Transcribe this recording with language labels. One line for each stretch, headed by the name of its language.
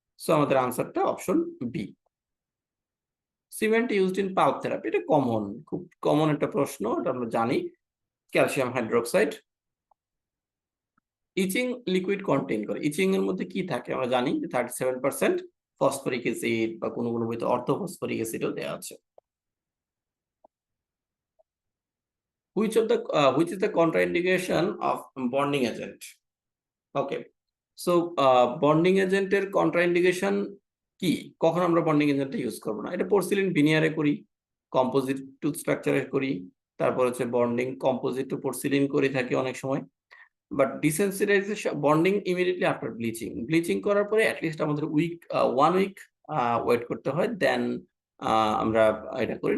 Bangla: So আমাদের আনসারটা option B.
English: cement used in pulp therapy,
Bangla: এটা কমন, খুব কমন একটা প্রশ্ন, এটা আমরা জানি। Calcium hydroxide. ইচিং লিকুইড কন্টেইন করে, ইচিং এর মধ্যে কি থাকে আমরা জানি যে 37% ফসফরিক অ্যাসিড, বা কোনো কোনো বইতে অর্থোফসফরিক অ্যাসিডও দেওয়া আছে।
English: which is the contraindication of bonding agent?
Bangla: Okay, so bonding এজেন্টের কন্ট্রাইন্ডিকেশন কি? কখন আমরা বন্ডিং এজেন্টটা ইউজ করব না? এটা পোর্সিলিন ভিনিয়ারে করি, কম্পোজিট টুথ স্ট্রাকচারে করি, তারপর হচ্ছে
English: bonding composite to porcelain
Bangla: করে থাকি অনেক সময়। But
English: desensitization bonding immediately after bleaching
Bangla: করার পরে অ্যাটলিস্ট আমাদের 1 উইক ওয়েট করতে হয়, দেন আমরা এটা করি।